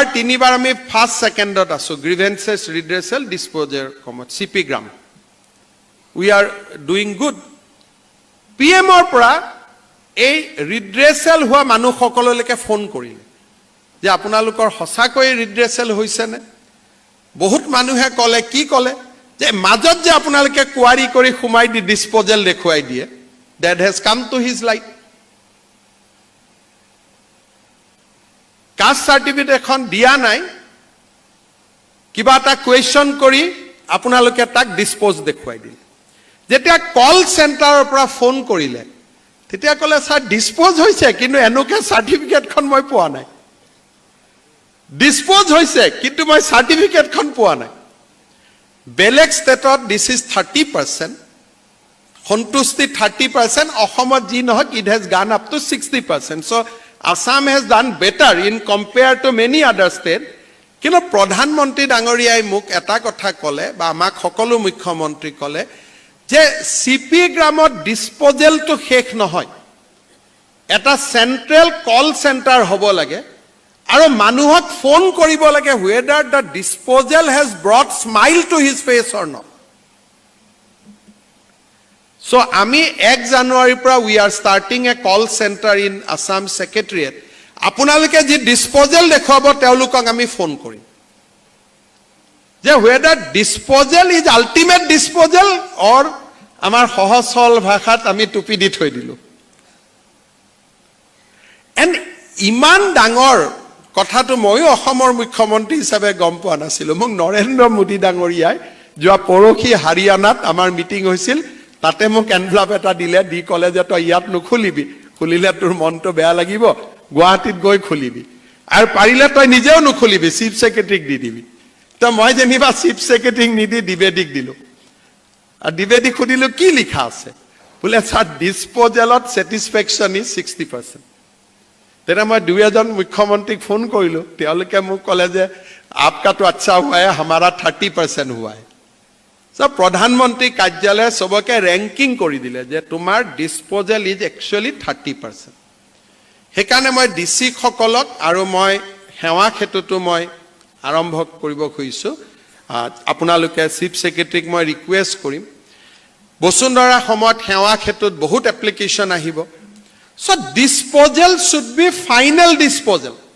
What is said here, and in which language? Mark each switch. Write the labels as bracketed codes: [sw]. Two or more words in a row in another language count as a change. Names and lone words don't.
[as] তিনিবাৰ আমি ফাৰ্ষ্ট সেকেন্ডত আছো [en] grievances redressal disposal [as] কমত সিপি গ্ৰাম [en] we are doing good [as] পিএমৰ পৰা এই ৰিড্ৰেচেল হোৱা মানুহসকললৈকে ফোন কৰিলে যে আপোনালোকৰ সঁচাকৈ ৰিড্ৰেচেল হৈছে নে বহুত মানুহে ক'লে কি ক'লে যে মাজত যে আপোনালোকে কোৱাৰি কৰি খুমাই দি ডিসপোজেল দেখুৱাই দিয়ে [en] that has come to his light caste certificate [as] এখন দিয়া নাই কিবা এটা কোৱেশ্চন কৰি আপোনালোকে তাক ডিসপোজ দেখুৱাই দিলে যেতিয়া কল চেণ্টাৰৰ পৰা ফোন কৰিলে তেতিয়া ক'লে স্যাৰ ডিসপোজ হৈছে কিন্তু এনোকে সাৰ্টিফিকেটখন মই পোৱা নাই ডিসপোজ হৈছে কিন্তু মই সাৰ্টিফিকেটখন পোৱা নাই বেলেগ ষ্টেটত [en] this is 30% [as] সন্তুষ্টি 30% অসমত যি নহক [en] it has gone up to 60% [as] সো [en] Assam has done better in compared to many other states. [as] কিন্তু প্ৰধানমন্ত্ৰী ডাঙৰীয়াই মোক এটা কথা ক'লে বা আমাক সকলো মুখ্যমন্ত্ৰী ক'লে যে সিপি গ্ৰামত ডিসপোজেলটো শেষ নহয় এটা [en] central call center [as] হ'ব লাগে আৰু মানুহক ফোন কৰিব লাগে [en] whether the disposal has brought smile to his face or not. So [as] আমি 1 জানুৱাৰীৰ পৰা [en] we are starting a call center in Assam Secretariat. [as] আপোনালোকে যি ডিসপোজেল দেখুৱাব তেওঁলোকক আমি ফোন কৰিম যে [en] whether disposal is ultimate disposal or [as] আমাৰ সহজ সৰল ভাষাত আমি টুপি দি থৈ দিলো and ইমান ডাঙৰ কথাটো মই অসমৰ মুখ্যমন্ত্ৰী হিচাপে গম পোৱা নাছিলো মোক নৰেন্দ্ৰ মোদী ডাঙৰীয়াই যোৱা পৰখি হাৰিয়ানাত আমাৰ মিটিং হৈছিল তাতে মোক এনভেলপ এটা দিলে দি ক'লে যে তই ইয়াত নুখুলিবি খুলিলে তোৰ মনটো বেয়া লাগিব গুৱাহাটীত গৈ খুলিবি আৰু পাৰিলে তই নিজেও নুখুলিবি [en] chief secretary [as] দি দিবি তো মই যেনিবা [en] chief secretary [as] নিদি দিবেদিক দিলো আৰু দিবেদিক খুদিলো কি লিখা আছে বোলে স্যাৰ ডিসপোজেলত [en] satisfaction is 60%. [as] তেনে মই দুই এজন মুখ্যমন্ত্ৰীক ফোন কৰিলো তেওঁলোকে মোক ক'লে যে [hi] आपका तो अच्छा हुआ है हमारा 30% हुआ है सब प्रधानमंत्री कार्यालय सबके रैंकिंग [as] কৰি দিলে যে তোমাৰ [en] disposal is actually 30%. [as] হেকানে মই ডিসি সকলক আৰু মই হেৱা ক্ষেত্ৰটো মই আৰম্ভ কৰিব খুজিছো আপোনালোকে চিফ সেক্ৰেটাৰীক মই ৰিকুৱেষ্ট কৰিম বসুন্ধৰা সময়ত হেৱা ক্ষেত্ৰত বহুত এপ্লিকেশন আহিব সো [en] disposal should be final disposal